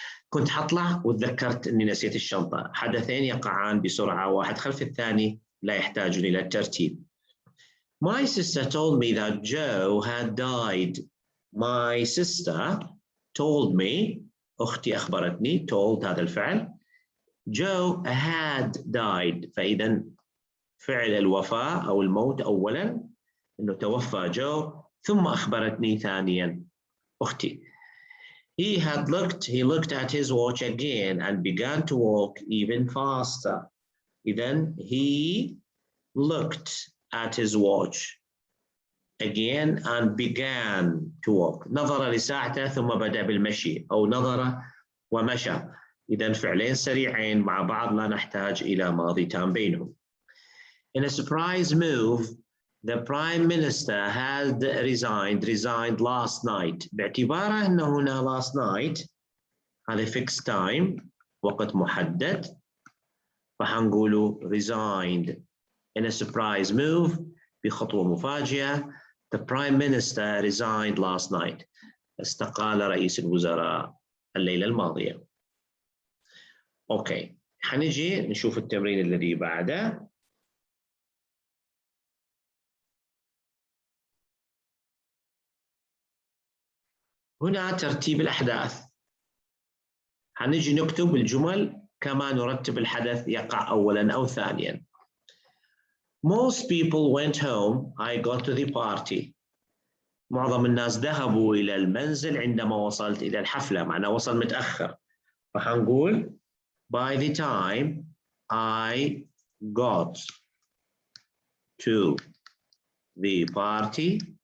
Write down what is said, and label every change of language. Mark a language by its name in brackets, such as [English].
[Arabic] كنت حطلع وتذكرت أني نسيت الشنطة. حدثين يقعان بسرعة واحد خلف الثاني لا يحتاج إلى الترتيب. [English] My sister told me that Joe had died. My sister told me [Arabic] أختي أخبرتني [English] told هذا الفعل Joe had died. [Arabic] فإذا فعل الوفاة أو الموت أولاً إنه توفى جو ثم أخبرتني ثانياً أختي. [English] He looked at his watch again and began to walk even faster. إذن he looked at his watch again and began to walk. [Arabic] نظر لساعته ثم بدأ بالمشي أو نظر ومشى. إذن فعلين سريعين مع بعض لا نحتاج إلى ماضي تام بينهم. [English] In a surprise move, the Prime Minister had resigned last night. [Arabic] باعتباره أنه هنا last night هذا fixed time وقت محدد فحنقوله resigned. [English] In a surprise move [Arabic] بخطوة مفاجئة [English] the Prime Minister resigned last night. [Arabic] استقال رئيس الوزراء الليلة الماضية. أوكي حنجي نشوف التمرين الذي بعده. هنا ترتيب الأحداث. حنجي نكتب الجمل كما نرتب الحدث يقع أولاً أو ثانياً. [English] Most people went home. I got to the party. [Arabic] معظم الناس ذهبوا إلى المنزل عندما وصلت إلى الحفلة. معناه وصل متأخر. فحنقول [English] by the time I got to the party.